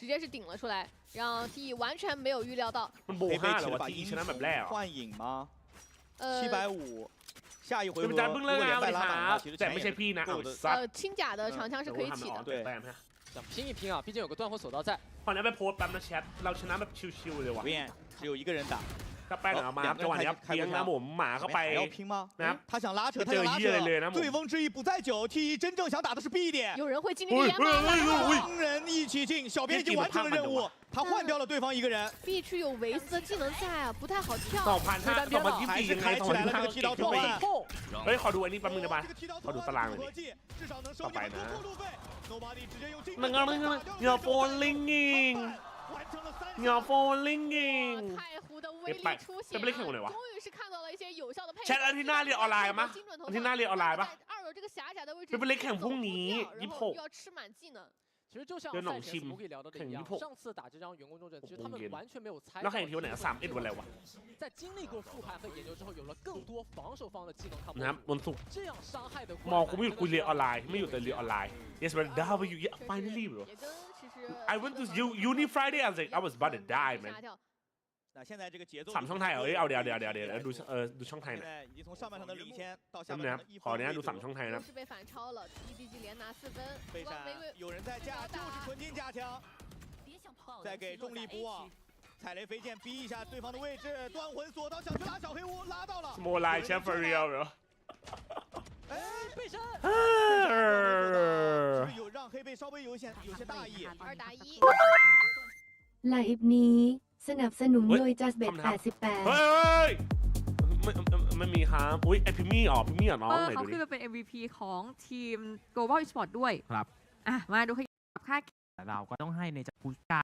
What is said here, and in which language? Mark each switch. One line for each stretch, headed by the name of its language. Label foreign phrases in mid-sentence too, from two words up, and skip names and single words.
Chinese: 直接是顶了出来，让 T 完全没有预料到。被把音幻影吗？750。下一回合如果连败拉满的话，其实前面也够的。轻甲的长枪是可以起的。对。想拼一拼啊，毕竟有个断后索道在。好像被
Thai: โพสต์แป๊บนะแชทเราชนะแบบชิวๆเลยว่ะ
Chinese: 只有一个人打。
Thai: ถ้าแป้งออกมาจังหวะนี้เพียงนะผมหมาเข้าไปนะครับ
Chinese: 他想拉扯，他想拉扯。醉翁之意不在酒 ，T 真正想打的是 B 点。有人会进 B 点吗？ 2人一起进，小编已经完成了任务，他换掉了对方一个人。 B 区有维斯的技能在啊，不太好跳。还是开起来了这个剃刀投案。
Thai: เฮ้ยขอดูอันนี้แป๊บนึงได้ป่ะขอดูตารางหน่อยดิต่อไปนะนั่งอย่าโฟนลิงกิ้งอย่าโฟนลิงกิ้งไปจะไปเล่นแข่งไหนวะแชทอันที่หน้าเรียนออนไลน์มั้ยอันที่หน้าเรียนออนไลน์ป่ะไปเล่นแข่งพรุ่งนี้26
Chinese: 其实就像赛前我可以聊到的一样，上次打这张员工重镇，其实他们完全没有猜到。
Thai: แล้วแข่งทีวันไหน31วันอะไรวะ
Chinese: 在经历过复盘和研究之后，有了更多防守方的技能抗
Thai: นะครับวันศุกร์
Chinese: 这样伤害的
Thai: มองกูไม่หยุดกูเรียนออนไลน์ไม่หยุดแต่เรียนออนไลน์
English: Yes but W finally bro I went to uni Friday I was like I was about to die man
Thai: 3ช่องไทยเอาเดี๋ยวดูช่องไทยหน่อยนะครับขออนุญาตดู3ช่องไทยนะ
Chinese: 有人在架，就是纯金架枪，再给重力补网。踩雷飞剑逼一下对方的位置，断魂锁刀想去拉小黑屋，拉到了。
English: More like for real
Chinese: 哎，背身。有让黑背稍微有些大意。 2打1。
Thai: ไลฟ์นี้สนับสนุนโดยจัสเบ็ด88 เฮ้ยไม่มีครับอุ้ยไอพิมมี่พิมมี่น้องเลยดูดิ เขาขึ้นมาเป็น MVP ของทีม Global Esport ด้วย ครับ มาดูขยับค่า เราก็ต้องให้ในจากผู้การ